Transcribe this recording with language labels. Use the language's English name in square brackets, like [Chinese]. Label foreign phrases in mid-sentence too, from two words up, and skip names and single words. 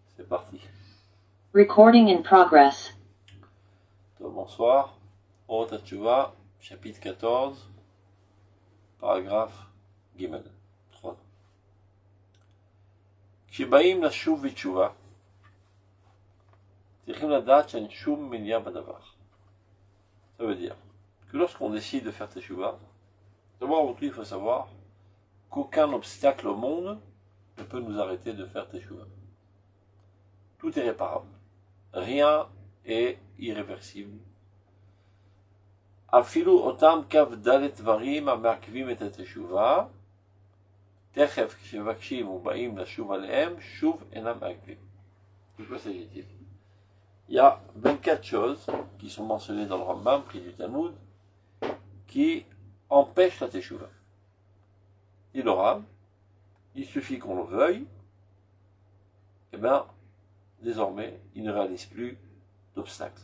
[French] parti. [English] Recording in progress. [French] Bonsoir. Orot HaTshuva, chapitre 14, paragraphe Gimel. 3. [Hebrew] כשבאים לשוב בתשובה, צריכים לדעת שאין שום מניעה בדבר. [French] Ça veut dire que lorsqu'on décide de faire teshuva, d'abord il faut savoir qu'aucun obstacle au monde ne peut nous arrêter de faire teshuva. Tout est réparable. Rien est irréversible. [Hebrew] אפילו אותם כ"ד דברים המעכבים את התשובה, תכף כשמבקשים ובאים לשוב עליהם, שוב אינם מעכבים. [French] De quoi s'agit-il? Il y a 24 choses qui sont mentionnées dans le Rambam, pris du Talmud, qui empêchent la teshuva. Il aura, il suffit qu'on le veuille, et bien, désormais, il ne réalise plus d'obstacles.